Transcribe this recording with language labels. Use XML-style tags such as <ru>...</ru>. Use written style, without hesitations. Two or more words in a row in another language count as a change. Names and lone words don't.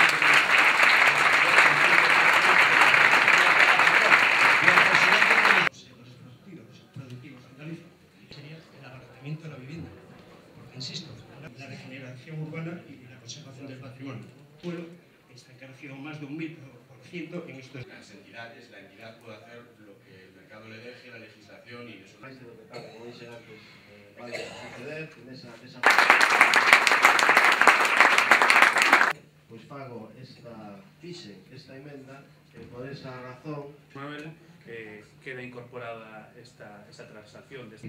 <es>Productivos andaluces sería el abaratamiento de la vivienda, porque insisto, la regeneración urbana y la conservación del patrimonio. Bueno, está crecido más de un 1000% en estos. Las entidades, la entidad puede hacer lo que el mercado le deje, la legislación y eso. Máis de lo que tal,</es> <gl>como dixen antes, vai suceder nesa pois fago esta emenda por esa razón queda incorporada esta transacción de</gl>